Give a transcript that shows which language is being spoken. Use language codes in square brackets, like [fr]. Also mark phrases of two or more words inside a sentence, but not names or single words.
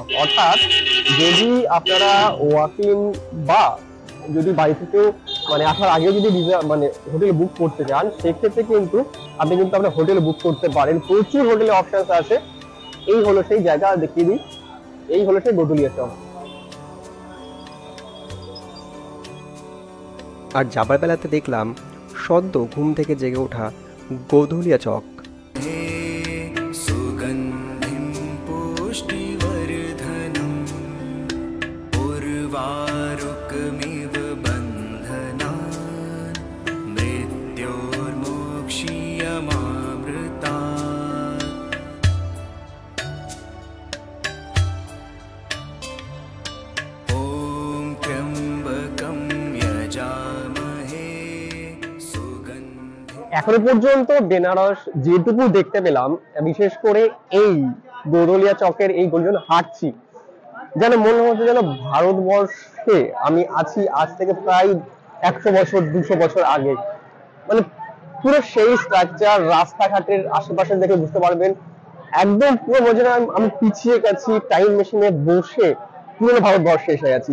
[bn] অর্থাৎ যদি আপনারা ওয়াকিং বা যদি বাড়ি থেকেও আসার আগেও যদি [en] hotel book [bn] করতে চান, সেক্ষেত্রে কিন্তু আপনি আপনার [en] hotel book [bn] করতে পারেন। প্রচুর হোটেলে অপশনস আছে। এই হলো সেই জায়গা, দেখিয়ে দিই। এই হলো সেই গোধলিয়া চক। আর যাবার বেলাতে দেখলাম সদ্য ঘুম থেকে জেগে ওঠা গোধলিয়া চক। [sa] सुगन्धिं पुष्टिवर्धनम् उर्वारुकमिव बन्धनान् मृत्योर्मोक्ष्यमामृतात्। ॐ त्र्यम्बकं यजामहे सुगन्धिं। [bn] এখনো পর্যন্ত বেনারস যেটুকু দেখতে পেলাম, বিশেষ করে এই গোধলিয়া চকের এই গলিজন হাঁটছি, যেন মনে হচ্ছে যেন ভারতবর্ষে আমি আছি আজ থেকে প্রায় 100 বছর 200 বছর আগে। পুরো সেই স্ট্রাকচার, রাস্তাঘাটের আশেপাশে দেখে বুঝতে পারবেন একদম পুরো মনে হয় আমি পিছিয়ে গেছি, [en] time machine [bn] বসে পুরো ভারতবর্ষে এসে গেছি।